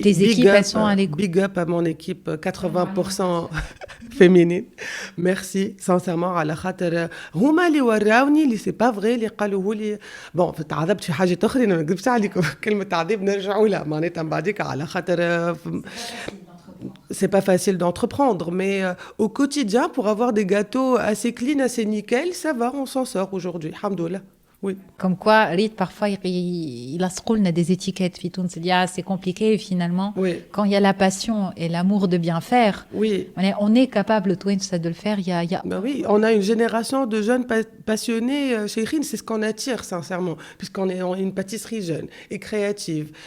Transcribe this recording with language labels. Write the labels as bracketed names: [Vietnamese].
[French] tes équipes, elles sont à l'écoute. Big up à mon équipe 80% féminine. Merci, sincèrement. [Arabic] على خاطر هما اللي وراوني اللي سي با فري اللي قالوه لي بون تعذبت في حاجات اخرين ما نكذبش عليكم كلمه تعذيب نرجعوا لها معناتها من بعديك على خاطر [French] c'est pas facile d'entreprendre, mais au quotidien, pour avoir des gâteaux assez clean, assez nickel, ça va, on s'en sort aujourd'hui. Alhamdoulilah. Oui. Comme quoi, Rite, parfois, il a a des étiquettes. C'est compliqué, finalement. Oui. Quand il y a la passion et l'amour de bien faire, oui. On est capable, toi, de le faire. Ben oui, on a une génération de jeunes passionnés chez Rin, c'est ce qu'on attire, sincèrement, puisqu'on est une pâtisserie jeune et créative.